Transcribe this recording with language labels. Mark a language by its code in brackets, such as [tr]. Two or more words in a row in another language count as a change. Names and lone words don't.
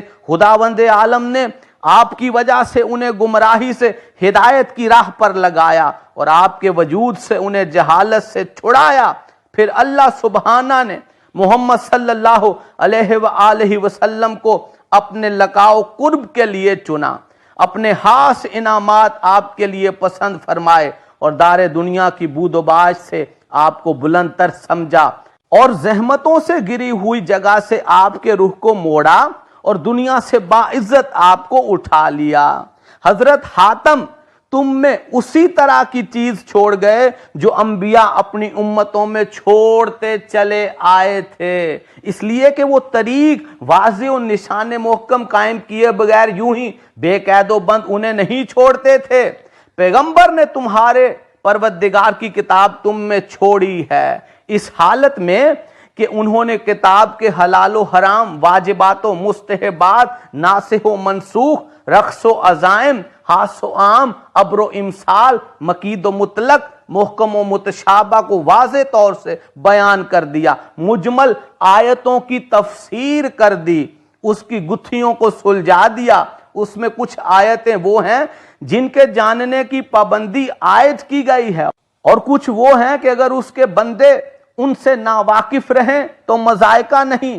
[ur] خداوند عالم نے آپ کی وجہ سے انہیں گمراہی سے ہدایت کی راہ پر لگایا اور آپ کے وجود سے انہیں جہالت سے چھڑایا۔ پھر اللہ سبحانہ نے محمد [ar] صلی اللہ علیہ وآلہ وسلم [ur] کو اپنے لقاء و قرب کے لیے چنا، اپنے خاص انعامات آپ کے لیے پسند فرمائے اور دار دنیا کی بود و باش سے آپ کو بلند تر سمجھا اور زحمتوں سے گری ہوئی جگہ سے آپ کے روح کو موڑا اور دنیا سے باعزت آپ کو اٹھا لیا۔ حضرت حاتم تم میں اسی طرح کی چیز چھوڑ گئے جو انبیاء اپنی امتوں میں چھوڑتے چلے آئے تھے، اس لیے کہ وہ طریق واضح و نشان محکم قائم کیے بغیر یوں ہی بے قید و بند انہیں نہیں چھوڑتے تھے۔ پیغمبر نے تمہارے پروردگار کی کتاب تم میں چھوڑی ہے، اس حالت میں کہ انہوں نے کتاب کے حلال و حرام، واجبات و مستحبات، ناسخ و منسوخ، رقص و عزائم، خاص و عام، امر و امثال، مقید و مطلق، محکم و متشابہ کو واضح طور سے بیان کر دیا، مجمل آیتوں کی تفسیر کر دی، اس کی گتھیوں کو سلجھا دیا۔ اس میں کچھ آیتیں وہ ہیں جن کے جاننے کی پابندی عائد کی گئی ہے، اور کچھ وہ ہیں کہ اگر اس کے بندے ان سے ناواقف رہیں تو مذائقہ نہیں۔